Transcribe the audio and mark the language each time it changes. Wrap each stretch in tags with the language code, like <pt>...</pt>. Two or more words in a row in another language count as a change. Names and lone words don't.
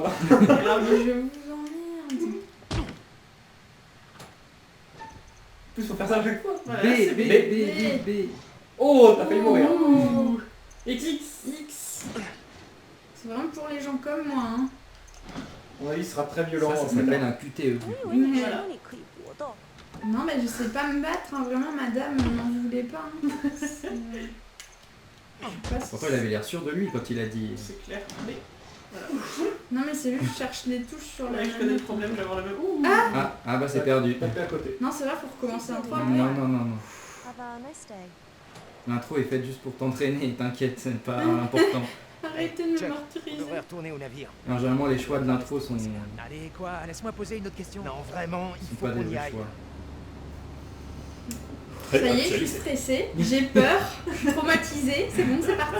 <fr>Ah, mais je vous emmerde. En plus, faut faire ça à chaque fois. Voilà, B, c'est B, B. B, B, B. Oh, t'as failli mourir. Oh. XX. X. C'est vraiment pour les gens comme moi. Hein. À mon avis, ce sera très violent. Ça s'appelle un QTE.</fr> <zh>我以为你说你可以搏斗。</zh> <fr>Non, mais je sais pas me battre, hein. Vraiment, madame, n'en voulait pas. Hein. C'est- Je sais pas si- Pourtant, il avait l'air sûr de lui quand il a dit. C'est clair. B. Non, mais c'est lui qui cherche les touches sur la Ouais, je connais le manette. problème, je vais avoir le même. Ouh. Ah bah c'est perdu. Tapez à côté. Non, c'est vrai, faut recommencer un 3. Non, non, non, non.</fr> <en>Have a nice day.</en> <fr>L'intro est faite juste pour t'entraîner, t'inquiète, c'est pas important. Arrêtez de me Jack, On martyriser. devrait retourner au navire. Alors, généralement, les choix de l'intro sont Allez, quoi? Laisse-moi poser une autre question. Non, vraiment, il faut pas des qu'on y vrais aille. choix. Ça y est, je suis stressée, j'ai peur, traumatisée, c'est bon, c'est parti.</fr>